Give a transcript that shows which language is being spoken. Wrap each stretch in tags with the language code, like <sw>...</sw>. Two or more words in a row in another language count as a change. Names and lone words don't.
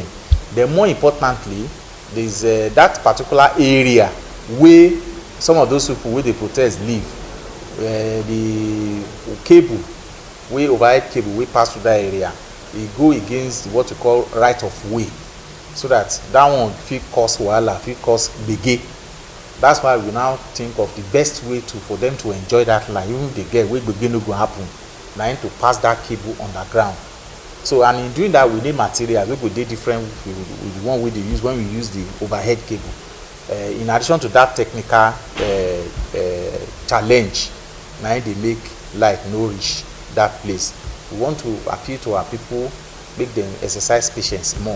<pcm>Then more importantly, there's that particular area where some of those people where they protest live, the cable, where overhead cable we pass through that area, e go against what we call right of way, so that one fit cause wahala, fit cause gbege. That's why we now think of the best way for them to enjoy that line, even if they get where gbege no go happen, na to pass that cable underground. So, and in doing that, we need materials. We go dey different with the one we use when we use the overhead cable. In addition to that technical challenge, now they make light no reach that place. We want to appeal to our people, make them exercise patience more.</pcm>